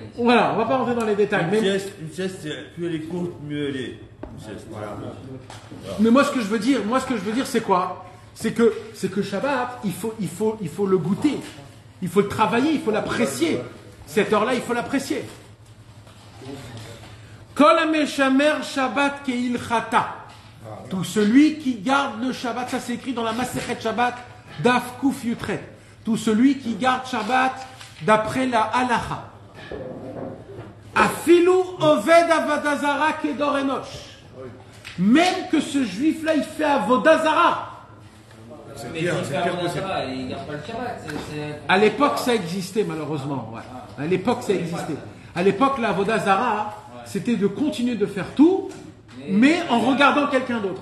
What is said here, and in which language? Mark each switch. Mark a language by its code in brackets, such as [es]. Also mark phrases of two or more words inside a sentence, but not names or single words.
[fr] Voilà, on ne va pas rentrer dans les détails. Une sieste, plus elle est courte, mieux elle est. Une sieste. Voilà. Mais moi, ce que je veux dire, c'est quoi? C'est que Shabbat, il faut le goûter. Il faut le travailler, il faut l'apprécier. Cette heure-là, il faut l'apprécier. [he] כל המשמר שבת כהלכתו. [fr] Tout celui qui garde le Shabbat, ça c'est écrit dans la Masechet Shabbat, [he] דף קי״ח. [fr] Tout celui qui garde Shabbat d'après la halacha. [he] אפילו עובד עבודה זרה כדור אנוש. [fr] Même que ce juif-là, il fait avodazara. Mais s'il fait avodazara, il ne garde pas le Shabbat. À l'époque, ça existait malheureusement. Ouais. À l'époque, ça existait. À l'époque, la avodazara, c'était de continuer de faire tout, mais en regardant quelqu'un d'autre.